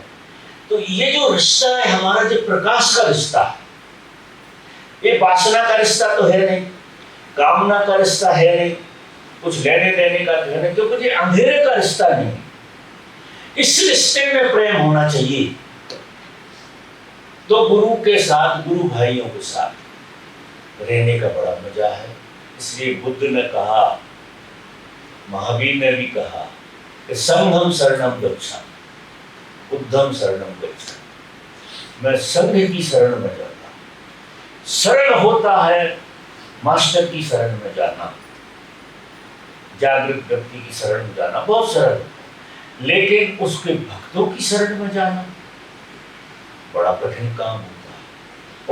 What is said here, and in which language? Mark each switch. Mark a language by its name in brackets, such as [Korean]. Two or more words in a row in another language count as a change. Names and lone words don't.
[Hindi] तो ये जो रिश्ता है हमारा, जो प्रकाश का रिश्ता है, ये वासना का रिश्ता तो है नहीं, कामना का रिश्ता है नहीं, कुछ लेने देने का तो है नहीं, क्योंकि ये अंधेरे का रिश्ता नहीं। इस रिश्ते में प्रेम होना चाहिए। तो गुरु के साथ, गुरु भाइयों के साथ रहने का बड़ा मजा है। इसलिए बुद्ध ने कहा, महावीर ने भी कहा कि [Pali] संघम शरणम गच्छामि, बुद्धम शरणम गच्छामि। [Hindi] मैं संघ की शरण में जाता हूं। सरल होता है मास्टर की शरण में जाना, जागृत व्यक्ति की शरण में जाना बहुत सरल होता है, लेकिन उसके भक्तों की शरण में जाना बड़ा कठिन काम होता है।